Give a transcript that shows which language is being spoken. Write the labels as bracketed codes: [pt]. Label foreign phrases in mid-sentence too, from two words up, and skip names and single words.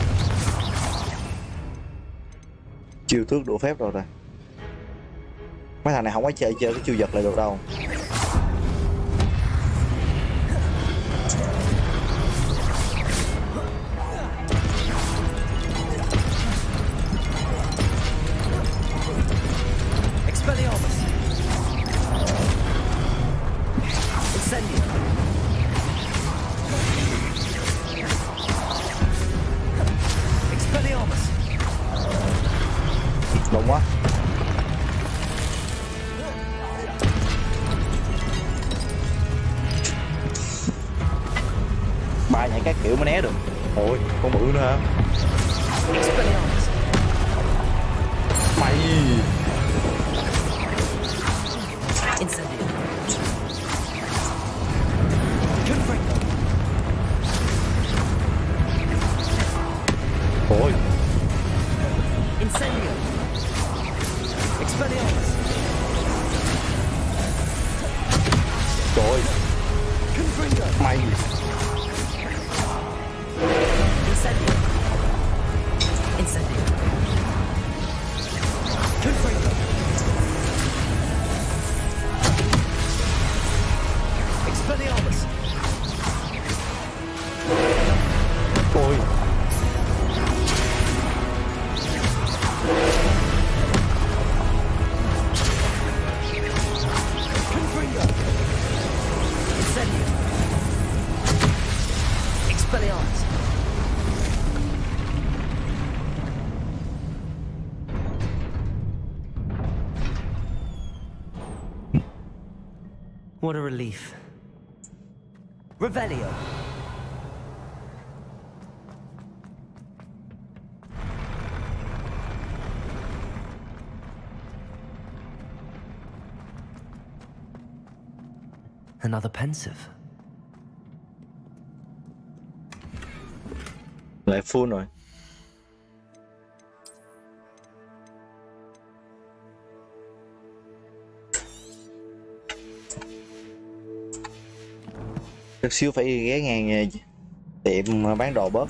[vi] Chiêu tước đủ phép rồi ta. Mấy thằng này không có chơi cái chiêu giật lại được đâu. Expelliarmus. Incendio. Expelliarmus. Đông quá. Ba nhảy các kiểu mới né được. Ôi, con bự nữa hả? Expelliarmus. Mày. Incendio. Confringo. Ôi, Incendio. Expelliarmus. trời ơi, Confringo. mày. Incendio. Incendio. Confringo. Expelliarmus. Ôi. Confringo. Incendio. Expelliarmus. [en] What a relief. Revelio. Another pensive. [vi] Lại full rồi. Chút xíu phải ghé ngang tiệm bán đồ bớt.